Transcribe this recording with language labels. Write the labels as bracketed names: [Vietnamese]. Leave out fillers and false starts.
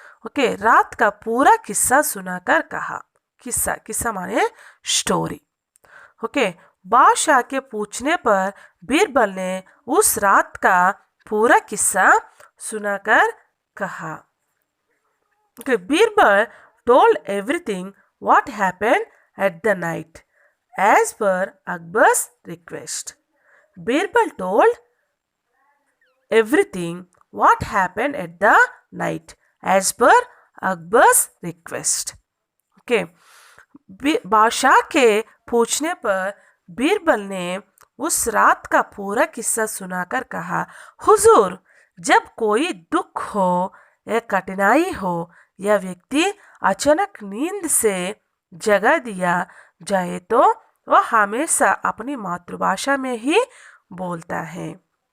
[Hindi] Okay, रात का पूरा किस्सा सुनाकर कहा। किस्सा, किस्सा माने स्टोरी। ओके, बादशाह के पूछने पर बीरबल ने उस रात का पूरा किस्सा सुनाकर कहा। [English] Okay, Birbal told everything what happened at the night as per Akbar's request. Birbal told everything what happened at the night as per Akbar's request. Okay. [Hindi] बादशाह के पूछने पर बीरबल ने उस रात का पूरा किस्सा सुनाकर कहा, हुजूर, जब कोई दुख हो या कठिनाई हो या व्यक्ति अचानक नींद से जगा दिया जाए तो वह हमेशा अपनी मातृभाषा में ही बोलता है।